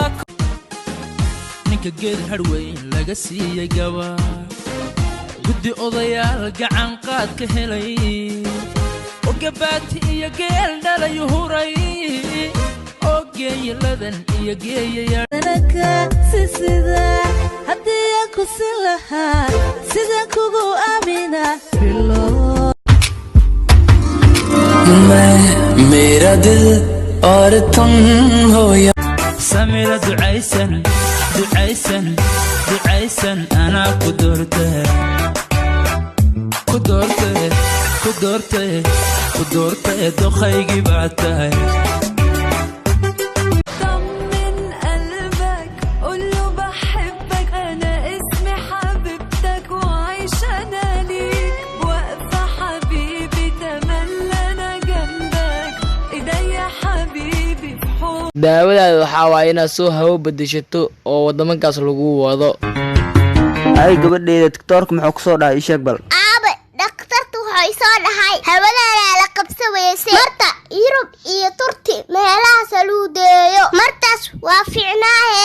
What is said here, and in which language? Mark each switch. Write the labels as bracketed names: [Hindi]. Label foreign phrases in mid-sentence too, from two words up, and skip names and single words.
[Somali] ninka geed harweyn laga siiyey gabaa guddi odayaal gacan qaad ka helay gabaati iyo geel dhalayu huray oo geeyaladan iyo geeyayaanaka sisida haddii aan ku sin lahaa sida kugu aamina bilo [Hindi] मेरा दिल और तुम हो या [Somali] samira ducaysan ducaysan ducaysan anaa ku doortay ku doortay ku doortay ku doortay doqaygii baad tahay [Arabic] طمن قلبك قول له بحبك انا اسمي حبيبتك وعايشه انا ليك واقفه حبيبي تملى انا جنبك ايديا حبيبي في حب [Somali] daawadaada waxaa waaye inaad soo hawo bedeshato oo waddamankaas lagu wado ay gabadheeda tiktoorka muxuu ku soo dhahay ii sheeg bal aabe dhakhtartu waxay soo dhahay hawadaana la qabsaweysay marta yurub iyo turti meelahaas lagu deeyo martaas waa fiicnaahe